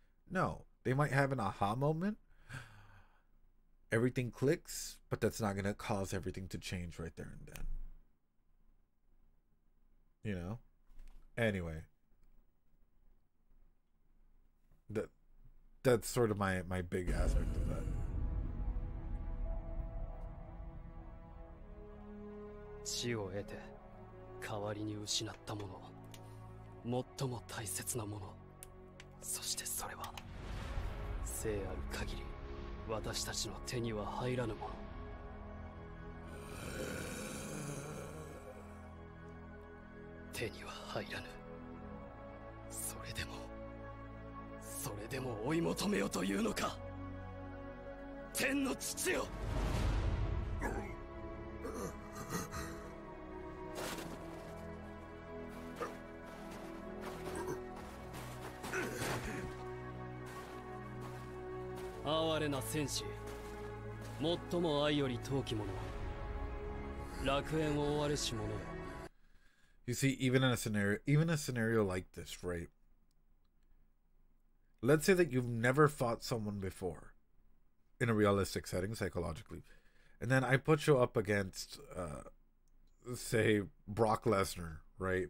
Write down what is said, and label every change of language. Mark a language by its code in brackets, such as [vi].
[en] No, they might have an aha moment. Everything clicks, but that's not going to cause everything to change right there and then. You know? Anyway. That's sort of my big aspect of that. [ja] 死を得て代わりに失ったもの、最も大切なもの、そしてそれは生ある限り私たちの手には入らぬもの。手には入らぬ。それでも追い求めよというのか。天の父よ。哀れな戦士、最も愛より尊き者、楽園を追われし者よ。 [en] You see, even a scenario like this, right? Let's say that you've never fought someone before in a realistic setting, psychologically, and then I put you up against, say, Brock Lesnar, right?